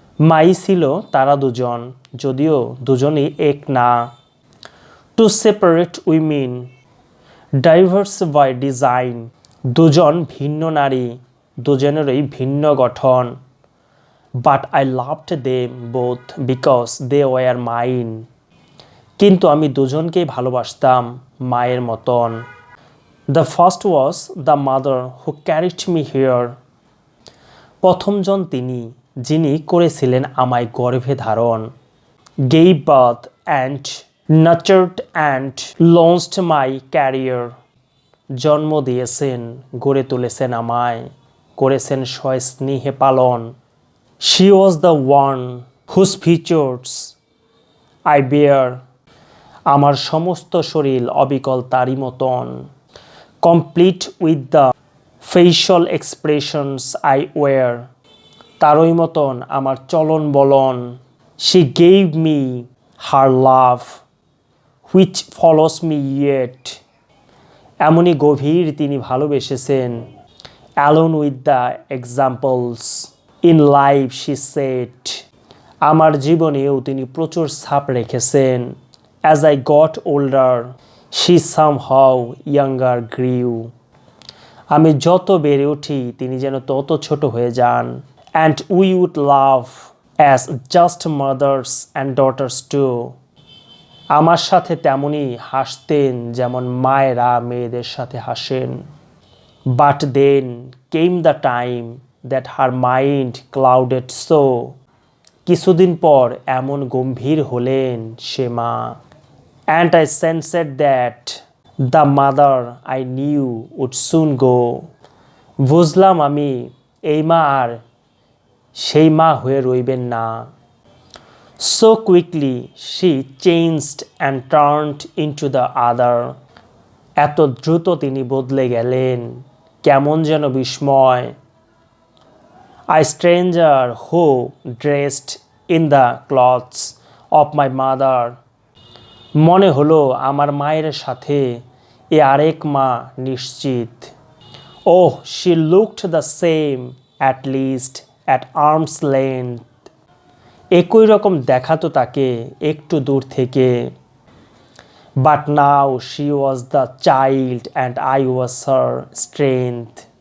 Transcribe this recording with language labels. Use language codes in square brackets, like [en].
[bn] মাই ছিল তারা দুজন, যদিও দুজনই এক না। [en] Two separate women, diverse by design. [bn] দুজন ভিন্ন নারী, দুজনেরই ভিন্ন গঠন। [en] But I loved them both because they were mine. [bn] কিন্তু আমি দুজনকেই ভালোবাসতাম মায়ের মতন। [en] The first was the mother who carried me here. [bn] প্রথমজন তিনি, যিনি করেছিলেন আমায় গর্ভে ধারণ। [en] Gave birth and nurtured and launched my career. [bn] জন্ম দিয়েছেন, গড়ে তুলেছেন আমায়, করেছেন সস্নেহে পালন। [en] She was the one whose features I bear. [bn] আমার সমস্ত শরীর অবিকল তারই মতন। [en] Complete with the facial expressions I wear. [bn] তারই মতন আমার চলন বলন। [en] She gave me her love which follows me yet. [bn] এমনই গভীর তিনি ভালোবেসেছেন। [en] Alone with the examples in life she said. [bn] আমার জীবনেও তিনি প্রচুর ছাপ রেখেছেন। [en] As I got older, she somehow younger grew. [bn] আমি যত বেড়ে উঠি তিনি যেন তত ছোট হয়ে যান। [en] And we would love as just mothers and daughters too. [bn] আমার সাথে তেমনই হাসতেন যেমন মায়েরা মেয়েদের সাথে হাসেন। [en] But then came the time that her mind clouded so. [bn] কিছুদিন পর এমন গম্ভীর হলেন সে মা। [en] And I sensed that the mother I knew would soon go. [bn] বুঝলাম আমি এই মা আর সেই মা হয়ে রইবেন না। [en] So quickly she changed and turned into the other. [bn] এত দ্রুত তিনি বদলে গেলেন, কেমন যেন বিস্ময়। [en] A stranger who dressed in the clothes of my mother. [bn] মনে হলো আমার মায়ের সাথে এ আরেক মা নিশ্চিত। [en] Oh, she looked the same at least at arm's length. [bn] একই রকম দেখাতো তাকে একটু দূর থেকে। [en] But now she was the child and I was her strength.